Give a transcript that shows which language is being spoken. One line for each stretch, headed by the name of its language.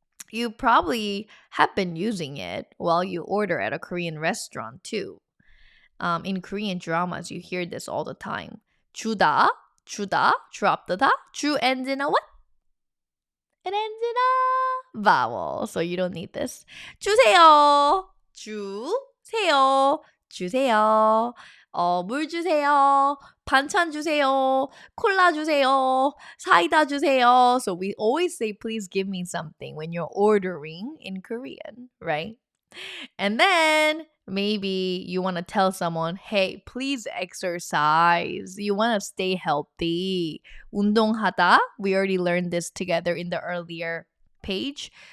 English: You probably have been using it while you order at a Korean restaurant too. In Korean dramas, you hear this all the time. 주다, drop the da. 주 ends in a what? It ends in a vowel, so you don't need this.
Korean: 주세요, 주세요, 주세요. 물 주세요, 반찬 주세요, 콜라 주세요, 사이다 주세요.
English: So we always say, please give me something when you're ordering in Korean, right? And then maybe you want to tell someone, hey, please exercise. You want to stay healthy.
Korean: 운동하다.
English: We already learned this together in the earlier page.